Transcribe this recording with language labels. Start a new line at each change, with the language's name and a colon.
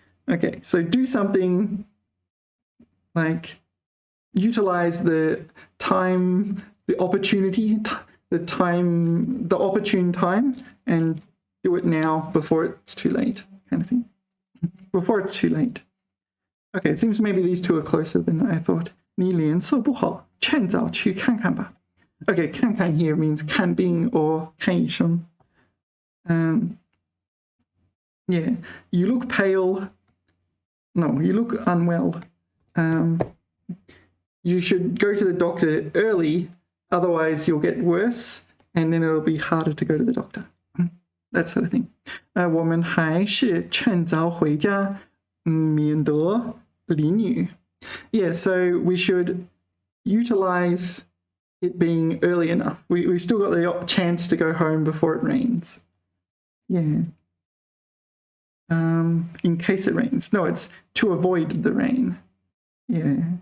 English: Okay, so do something like utilize the time, the opportunity, the opportune time, and do it now before it's too late, kind of thing. Before it's too late. Okay, it seems maybe these two are closer than I thought.
Chinese: 你脸色不好，趁早去看看吧.
English: Okay, 看看 here means 看病 or 看医生. Yeah, you look pale. No, you look unwell. You should go to the doctor early, otherwise you'll get worse, and then it'll be harder to go to the doctor. That sort of thing.
Chinese: 我们还是趁早回家，免得淋雨.
English: Yeah, so we should utilize it being early enough. We still got the chance to go home before it rains. Yeah. In case it rains. No, it's to avoid the rain. Yeah.